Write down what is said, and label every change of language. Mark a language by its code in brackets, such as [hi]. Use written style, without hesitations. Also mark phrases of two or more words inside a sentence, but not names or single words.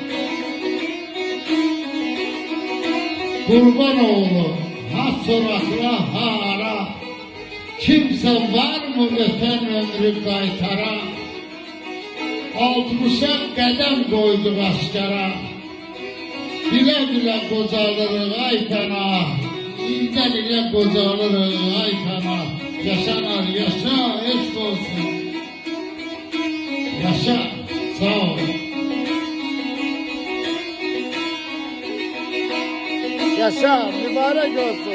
[az] Qurban oğlu, ha soraqla ha ara, kimsə var mı ötən ömrü qaytara, 60'a qədəm qoyduq aşkara, Bile bile kocalırıq ay fena, İlden ile kocalırıq ay fena. Yaşanar yaşa, eşk olsun. Yaşa, sağ ol. Yaşa, mübarek olsun.